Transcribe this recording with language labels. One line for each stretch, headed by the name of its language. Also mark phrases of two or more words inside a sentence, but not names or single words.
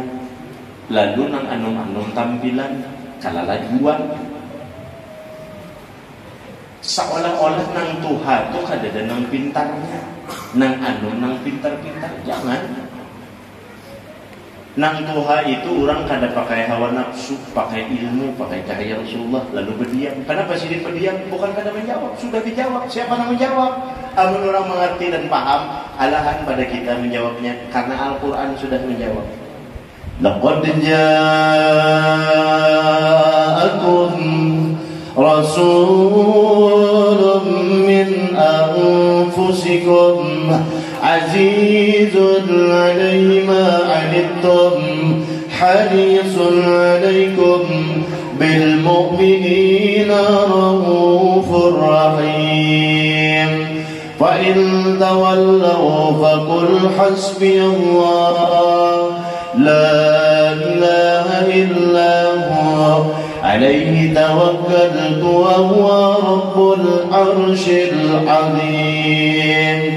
Banjar: Lalu nang anum-anum tampilan kalala jual. Seolah-olah nang tuha itu kada ada nang pintarnya, nang anum nang pintar-pintar. Jangan. Nang tuha itu orang kada pakai hawa nafsu, pakai ilmu, pakai cahaya Rasulullah, lalu berdiam.
Indonesian: Kenapa sih berdiam?
Banjar: Bukan kada menjawab, sudah dijawab.
Indonesian: Siapa yang menjawab?
Banjar: Amun orang mengerti dan paham, alahan pada kita menjawabnya, karena Al-Quran sudah menjawab.
Arabic: لقد جاءكم رسول من أنفسكم عزيز عليه ما عنتم حريص عليكم بالمؤمنين رءوف رحيم فإن تولوا فقل حسبي الله لا إله إلا هو عليه توكلت وهو رب العرش العظيم.